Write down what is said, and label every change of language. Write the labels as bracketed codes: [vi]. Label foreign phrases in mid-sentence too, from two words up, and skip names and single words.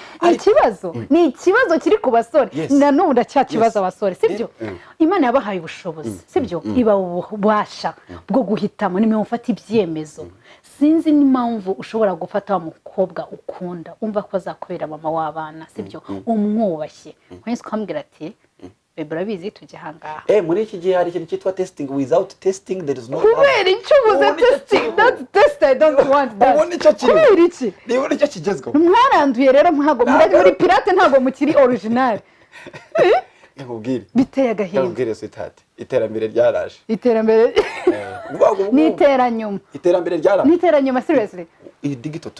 [rw] ni ikibazo kiri ku basore na none ndacyakibaza abasore sibyo Imana yabahaye ubushobozi sibyo iba ubasha bwo guhitamo nimwe mufata ibyemezo sinzi n'impamvu ushobora gufata wa mukobwa ukunda umva ko azakubera mama w'abana sibyo umwubashye mwese kwambwira ati bebe urabizi tujye hangaha muri iki gihe hari ikintu cyitwa [en] testing without testing there is no [rw] kubera icyo ubuze [en] testing not test I don't want that [rw] kubera iki niba nicyo kigezweho mwaranduye rero ntago muri pirate ntago mukiri original nkubwire biteye agahinda nkubwire sitati iterambere ryaraje iterambere ryaraje seriously iyi digital turi